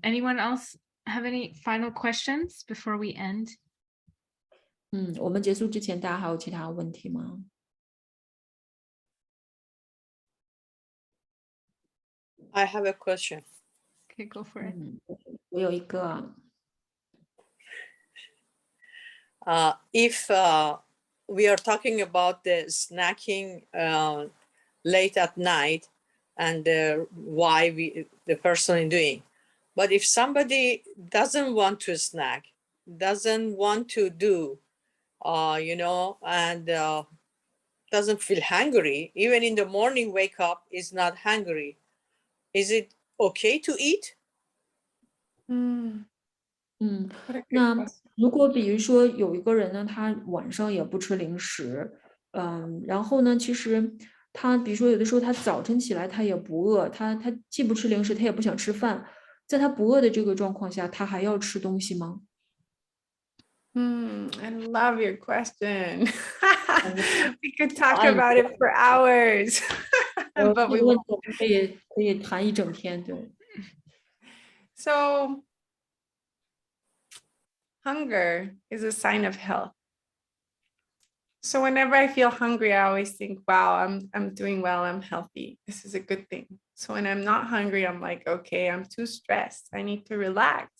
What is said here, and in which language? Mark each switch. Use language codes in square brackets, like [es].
[en] Anyone else have any final questions before we end? [zh] 我们结束之前大家还有其他问题吗？ [en] I have a question. Okay, go for it. [zh] 我有一个 [en] If we are talking about the snacking late at night and why the person is doing, but if somebody doesn't want to snack, doesn't want to do, and doesn't feel hungry, even in the morning, wake up is not hungry, is it okay to eat? [zh] 那如果比如说有一个人呢，他晚上也不吃零食，然后呢，其实他比如说有的时候他早晨起来他也不饿，他既不吃零食，他也不想吃饭，在他不饿的这个状况下，他还要吃东西吗？ [en] I love your question. We could talk about it for hours, but we [zh] 这个问 [en] won't. [zh] 题我们可以谈一整天，对。 [en] So hunger is a sign of health. So whenever I feel hungry, I always think, wow, I'm doing well, I'm healthy. This is a good thing. So when I'm not hungry, I'm like, okay, I'm too stressed. I need to relax.